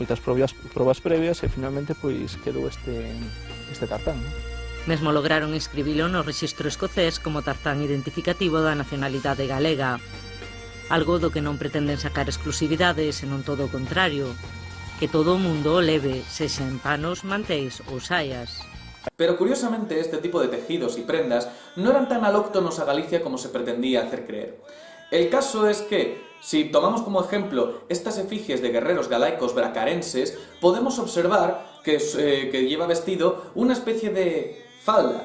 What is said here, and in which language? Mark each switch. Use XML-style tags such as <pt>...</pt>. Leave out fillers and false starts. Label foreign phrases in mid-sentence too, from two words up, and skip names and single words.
<gl>Moitas probas previas e finalmente pois quedou este tartán, non? Mesmo lograron inscribilo no rexistro escocés como tartán identificativo da nacionalidade galega. Algo do que non pretenden sacar exclusividade, senón todo o contrario, que todo o mundo o leve, sexa en panos, mantéis ou saias.</gl> <es>Pero curiosamente este tipo de tejidos y prendas no eran tan alóctonos a Galicia como se pretendía hacer creer. El caso es que, si tomamos como ejemplo estas efigies de guerreros galaicos bracarenses, podemos observar que lleva vestido una especie de falda.</es>